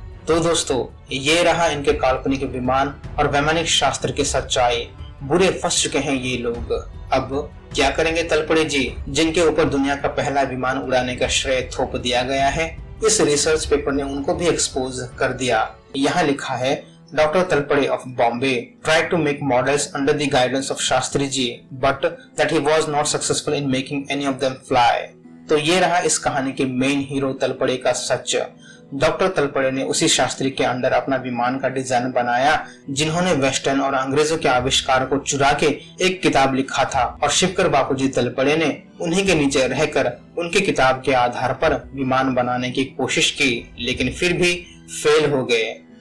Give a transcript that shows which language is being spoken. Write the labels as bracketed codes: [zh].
[hi] तो दोस्तों, ये रहा इनके काल्पनिक विमान और वैमानिक शास्त्र की सच्चाई। बुरे फंस चुके हैं ये लोग। अब क्या करेंगे तलपड़े जी, जिनके ऊपर दुनिया का पहला विमान उड़ाने का श्रेय थोप दिया गया है। इस रिसर्च पेपर ने उनको भी एक्सपोज कर दिया। यहाँ लिखा है, [en] Doctor Talpade of Bombay tried to make models under the guidance of Shastri ji, but that he was not successful in making any of them fly। [hi] तो ये रहा इस कहानी के मेन हीरो तलपड़े का सच। डॉक्टर तलपड़े ने उसी शास्त्री के अंडर अपना विमान का डिजाइन बनाया, जिन्होंने वेस्टर्न और अंग्रेजों के आविष्कार को चुरा के एक किताब लिखा था, और शिवकर बापूजी तलपड़े ने उन्हीं के नीचे रहकर उनकी किताब के आधार पर विमान बनाने की कोशिश की, लेकिन फिर भी फेल हो गए।